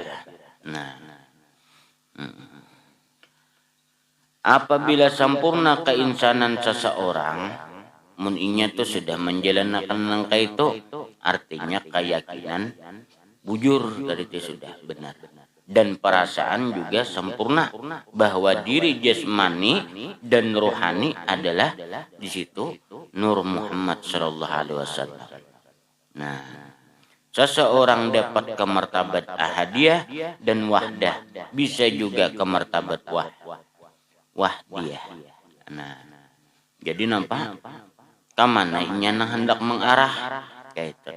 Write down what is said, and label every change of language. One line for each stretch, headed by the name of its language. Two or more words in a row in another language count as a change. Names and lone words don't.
Banjar: Nah, apabila sempurna keinsanan seseorang, muninya itu sudah menjalankan langkah itu, artinya keyakinan bujur dari itu sudah benar, dan perasaan juga sempurna bahwa diri jasmani dan rohani adalah di situ Nur Muhammad
Arabic: صلى الله عليه وسلم.
Banjar: Nah, seseorang dapat ke martabat ahadiyah dan wahdah, bisa juga ke martabat wahdiyah. Nah, jadi nampak kamana inya hendak mengarah kayak itu.